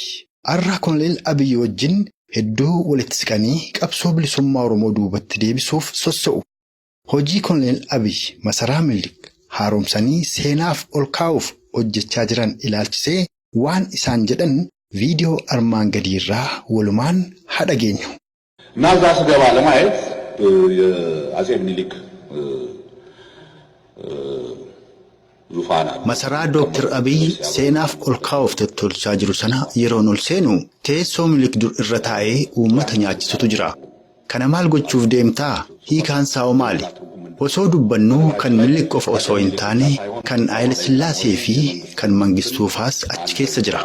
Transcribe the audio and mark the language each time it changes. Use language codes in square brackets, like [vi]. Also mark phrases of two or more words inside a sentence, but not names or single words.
[om] Har'a Koloneel Abiyyi wajjin hedduu walitti siqanii qabsoo bilisummaa Oromoo duubatti deebisuuf sossa'u. Hojii Koloneel Abiyyi masaraa Minilik haaromsanii seenaaf ol kaa'uuf hojjechaa jiran ilaalchisee waan isaan jedhan viidiyoo armaan gadiirraa walumaan haa dhageenyu. [am] ናዛ ስገባ ለማየት የአጼ ምኒልክ ዙፋን [om] masaraa Dr. Abiyyi seenaaf ol kaa'uuf tottolchaa jiru sana yeroon ol seenu teessoo Minilik dur irra taa'ee uummata nyaachisutu jira. Kana maal gochuuf deemtaa? Hiikaan isaa maali? Osoo dubbannuu kan Minilik qofa osoo hin taane kan Haayile Sillaasee fi kan Mangistuufaas achi keessa jira.